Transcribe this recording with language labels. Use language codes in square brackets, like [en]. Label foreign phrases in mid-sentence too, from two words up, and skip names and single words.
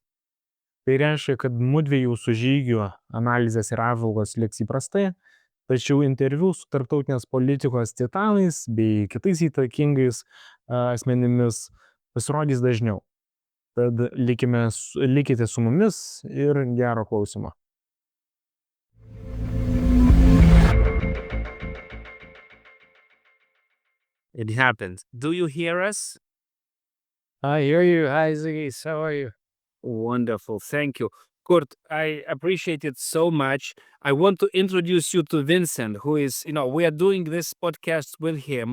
[lt] Tai reiškia, kad mudviejų su žygiu analizės ir apžvalgos liks įprastai, tačiau interviu su tarptautinės politikos titanais bei kitais įtakingais asmenimis pasirodys dažniau. Tad likite su mumis ir gero klausimo. [en] It happens. Do you hear us? I hear you. Hi, Ziggy. How are you? Wonderful. Thank you. Kurt, I appreciate it so much. I want to introduce you to Vincent, who is, we are doing this podcast with him.